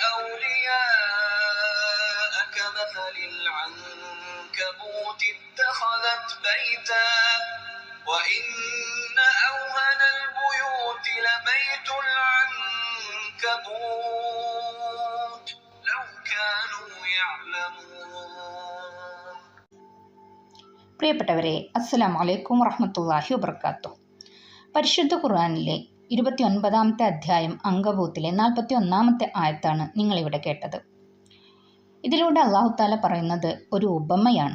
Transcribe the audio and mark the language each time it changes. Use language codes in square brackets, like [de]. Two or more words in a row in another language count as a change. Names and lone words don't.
[ar] أولياء كمثل العنكبوت اتخذت بيتا وإن أوهن البيوت لبيت العنكبوت لو كانوا يعلمون. [ml] പ്രിയപ്പെട്ടവരെ, [ar] السلام عليكم ورحمة الله وبركاته. [ml] പരിശുദ്ധ ഖുർആനിലെ 29-ാമത്തെ അധ്യായം അങ്കബൂത്തിലെ 41-ാമത്തെ ആയത്താണ് നിങ്ങളിവിടെ കേട്ടത്. ഇതിലൂടെ [ar] الله تعالى [ml] പറയുന്നത് ഒരു ഉപമയാണ്.